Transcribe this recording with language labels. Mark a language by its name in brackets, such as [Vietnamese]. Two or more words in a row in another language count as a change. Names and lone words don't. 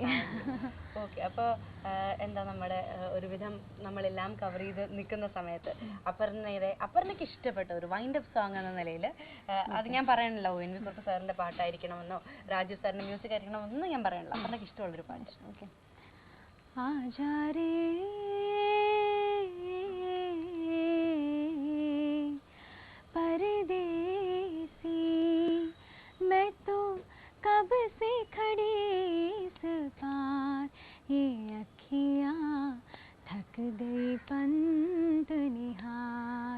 [Malayalam] ഓക്കെ. അപ്പോൾ എന്താ നമ്മുടെ ഒരുവിധം നമ്മളെല്ലാം കവർ ചെയ്ത് നിൽക്കുന്ന സമയത്ത് അപർണയ്ക്ക് ഇഷ്ടപ്പെട്ട ഒരു [English] wind up song [Malayalam] എന്ന നിലയിൽ അത് ഞാൻ പറയണല്ലോ, ONV കുറുപ്പ് സാറിൻ്റെ പാട്ടായിരിക്കണമെന്നോ രാജു സാറിൻ്റെ മ്യൂസിക് ആയിരിക്കണമെന്നൊന്നും ഞാൻ പറയണല്ലോ. അപർണയ്ക്ക് ഇഷ്ടമുള്ളൊരു പാട്ട്. ഓക്കെ. [Hindi] आजा रे परदेसी, मैं तो कब से खड़ी इस पार, ये अखियाँ थक गई पंत निहार.